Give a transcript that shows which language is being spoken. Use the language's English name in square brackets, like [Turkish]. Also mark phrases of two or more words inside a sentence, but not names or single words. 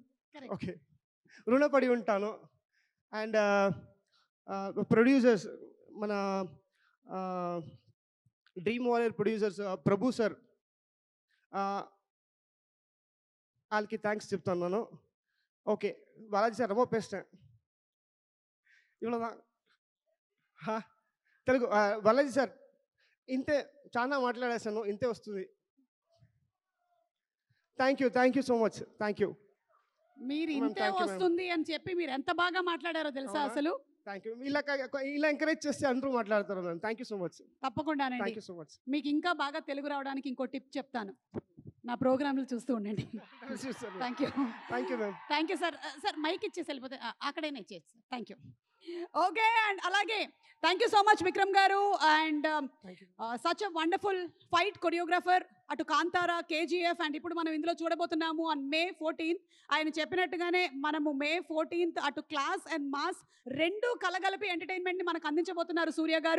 [Telugu] ఓకే, రుణపడి ఉంటాను. [English] and producers, [Telugu] మన డ్రీమ్ వారియర్ ప్రొడ్యూసర్స్ ప్రభు సార్, వాళ్ళకి థ్యాంక్స్ చెప్తున్నాను. ఓకే, బాలాజీ సార్ [Tamil] ரொம்ப பேசிட்டேன். [Telugu] ఇవ్వలేదా? తెలుగు బాలాజీ సార్ ఇంతే, చాలా మాట్లాడేశాను, ఇంతే వస్తుంది. [English] thank you so much. thank you. [Telugu] మీరు Ma'am, ఇంతే [English] thank you, ma'am. [Telugu] వస్తుంది అని చెప్పి మీరు ఎంత బాగా మాట్లాడారో తెలుసా అవునా? అసలు. [English] thank you. [Telugu] ఇలా ఎంకరేజ్ చేస్తే అందరూ మాట్లాడతారు మ్యామ్. [English] thank you so much. [Telugu] తప్పకుండానండి. [English] thank you so much. [Telugu] మీకు ఇంకా బాగా తెలుగు రావడానికి ఇంకో టిప్ చెప్తాను. నా ప్రోగ్రాంలు చూస్తూ ఉండండి. [English] thank you. thank you ma'am. thank you sir. [Telugu] సార్ మైక్ ఇచ్చేసి వెళ్ళిపోతే అక్కడైనా ఇచ్చేసి సార్. [English] thank you. okay, and [Telugu] అలాగే [English] thank you so much [Telugu] విక్రమ్ గారు. [English] and such a wonderful fight choreographer, [Telugu] అటు కాంతారా, కేజీఎఫ్, అండ్ ఇప్పుడు మనం ఇందులో చూడబోతున్నాము [English] on May 14th. [Telugu] ఆయన చెప్పినట్టుగానే మనము May 14th అటు [English] class and mass [Telugu] రెండు కలగలిపి ఎంటర్టైన్మెంట్ని మనకు అందించబోతున్నారు సూర్య గారు.